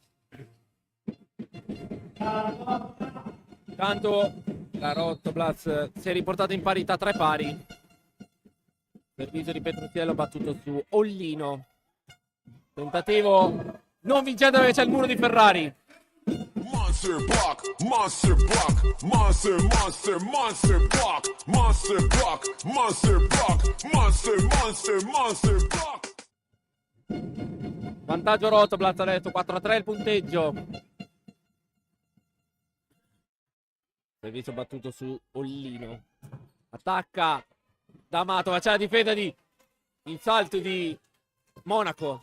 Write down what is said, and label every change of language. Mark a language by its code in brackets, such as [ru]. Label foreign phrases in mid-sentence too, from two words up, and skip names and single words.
[it] Intanto la Rotoblas si è riportata in parità 3 pari. Servizio di Petruziello battuto su Ollino. Tentativo non vincente perché c'è il muro di Ferrari. [en] Monster block, monster block, monster, monster, monster block, monster block, monster block, monster, monster, monster block. [it] Vantaggio Rotoblas adesso, 4-3 il punteggio. Servizio battuto su Ollino. Attacca D'Amato, ma c'è la difesa di il salto di Monaco.